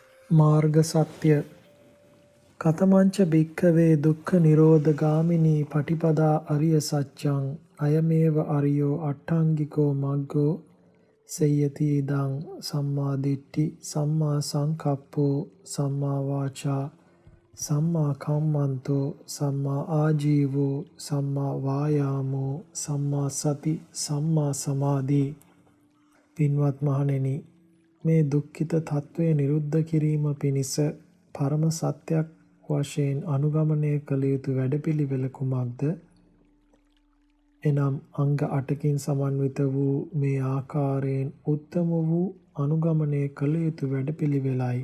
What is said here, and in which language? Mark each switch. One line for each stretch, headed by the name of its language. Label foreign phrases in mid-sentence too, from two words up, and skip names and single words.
Sinhala: මාර්ග සත්‍ය
Pali: කතමංච භික්ඛවේ දුක්ඛ නිරෝධ ගාමිනී පටිපදා අරිය සත්‍යං අයමේව අරියෝ අට්ඨංගිකෝ මග්ගෝ සේයති ඉදං සම්මා දිට්ඨි සම්මා සංකප්පෝ සම්මා වාචා සම්මා කම්මන්තෝ සම්මා ආජීවෝ සම්මා වායාමෝ සම්මා සති සම්මා සමාධි.
Sinhala: පින්වත් මහණෙනි, මේ දුක්ඛිත තත්වය නිරුද්ධ කිරීම පිණිස පරම සත්‍යයක් වශයෙන් අනුගමනය කළ යුතු වැඩපිළිවෙල කුමක්ද? එනම් අංග 8කින් සමන්විත වූ මේ ආකාරයෙන් උත්තම වූ අනුගමනය කළ යුතු වැඩපිළිවෙලයි.